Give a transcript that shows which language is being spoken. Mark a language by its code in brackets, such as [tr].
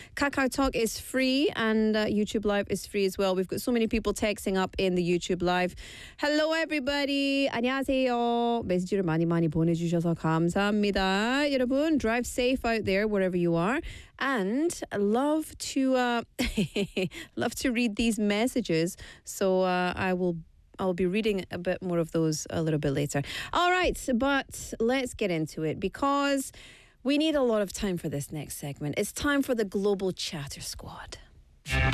[en] KakaoTalk is free and YouTube Live is free as well. We've got so many people texting up in the YouTube Live. Hello, everybody. [ko] 안녕하세요. 메시지를 많이 많이 보내주셔서 감사합니다. 여러분, [en] drive safe out there wherever you are. And love to love to read these messages. So I'll be reading a bit more of those a little bit later. All right, but let's get into it because we need a lot of time for this next segment. It's time for the Global Chatter Squad.